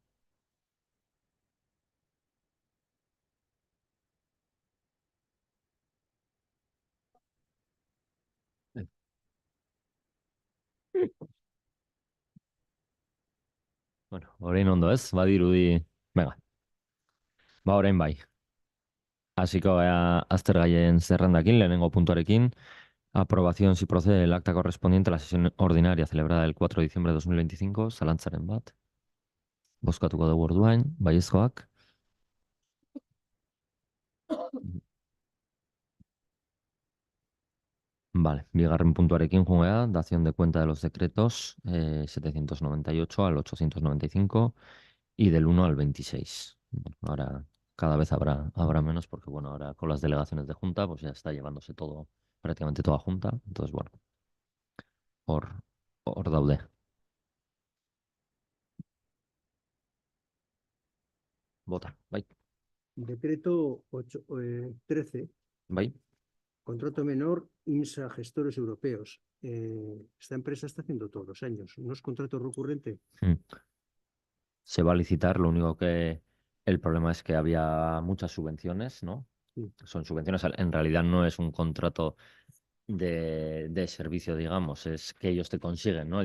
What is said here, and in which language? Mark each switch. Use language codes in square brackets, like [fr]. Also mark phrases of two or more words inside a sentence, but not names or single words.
[eu] Bueno, orain ondo ez, badirudi... Venga, ba orain bai. Hasiko gara aztergaien zerrendakin, lehenengo puntuarekin. [es] Aprobación si procede el acta correspondiente a la sesión ordinaria celebrada el 4 de diciembre de 2025, [eu] zalantzaren bat. Bozkatuko dugu orduan, baiezkoak. Vale, bigarren puntuarekin joango gara, [es] dación de cuenta de los decretos 798 al 895 y del 1 al 26. Bueno, ahora cada vez habrá menos porque, bueno, ahora con las delegaciones de Junta, pues ya está llevándose todo, prácticamente toda Junta. Entonces, [eu] bueno, hor, hor daude. Vota, bai, [es] Decreto 13, [eu] bai. [es] contrato menor, IMSA Gestores Europeos. Esta empresa está haciendo todos los años. ¿No es contrato recurrente? Mm. Se va a licitar, lo único que el problema es que había muchas subvenciones, ¿no? Sí. Son subvenciones, en realidad no es un contrato de servicio, digamos, es que ellos te consiguen, ¿no?